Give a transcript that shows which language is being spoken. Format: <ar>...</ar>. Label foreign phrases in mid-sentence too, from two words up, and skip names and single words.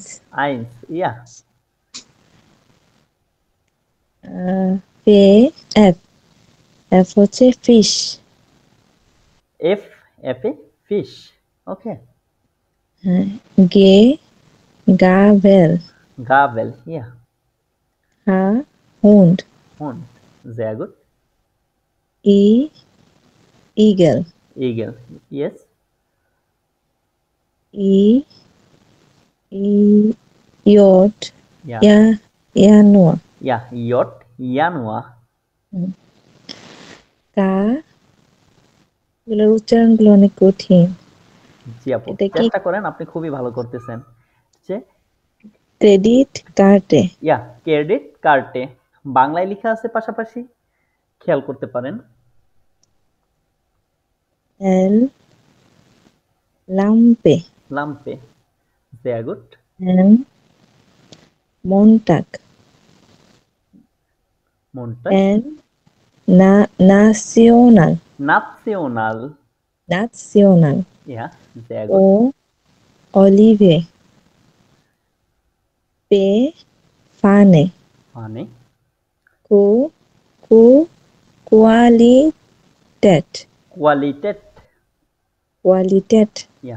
<de>eins, ja. F F F হচ্ছে fish, F, F এ fish, okay. G gavel, Gabel, ja. H Hund, Hund, sehr gut. E eagle, Eagle, yes. E yacht, Ja, Januar, ja. J, Januar.</de> <bn>K এগুলোর উচ্চারণগুলো অনেক কঠিন। জি আপু, এটা কি চেষ্টা করেন, আপনি খুবই ভালো করতেছেন। যে ক্রেডিট কার্ডে? ইয়া ক্রেডিট কার্ডে বাংলায় লেখা আছে, পাশাপাশি খেয়াল করতে পারেন।</bn> <de>L Lampe, লাম্পে, sehr gut. N Montag, Montag, N National, National, নাসিওনাল, ja, sehr ও gut. Olive, P Pfanne, Funny, Q Q Qualität, Qualität, কোয়ালিটেট, ja.</de>